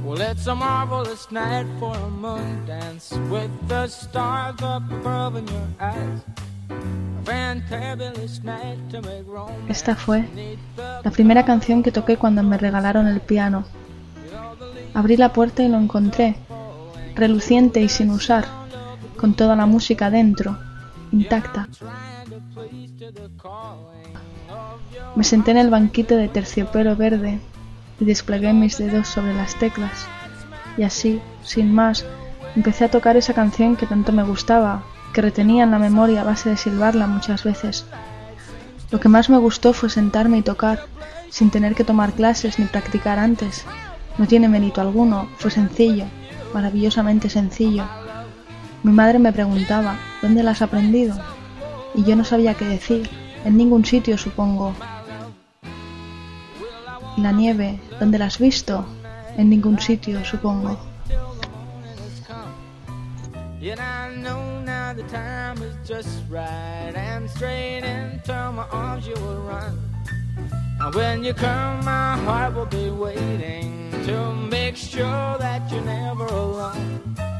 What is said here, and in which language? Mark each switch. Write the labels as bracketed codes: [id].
[en] It's a marvelous night for a moon dance with the stars up above in your eyes. A fantabulous night to make romance. [es] Esta fue la primera canción que toqué cuando me regalaron el piano. Abrí la puerta y lo encontré, reluciente y sin usar, con toda la música dentro, intacta. Me senté en el banquito de terciopelo verde y desplegué mis dedos sobre las teclas. Y así, sin más, empecé a tocar esa canción que tanto me gustaba, que retenía en la memoria a base de silbarla muchas veces. Lo que más me gustó fue sentarme y tocar, sin tener que tomar clases ni practicar antes. No tiene mérito alguno, fue sencillo, maravillosamente sencillo. Mi madre me preguntaba, ¿dónde la has aprendido? Y yo no sabía qué decir, en ningún sitio supongo. Y la nieve, ¿dónde la has visto? En ningún sitio, supongo. [en] Yet I know now the time is just right, and straight into my arms you will run. And when you come, my heart will be waiting to make sure that you're never alone.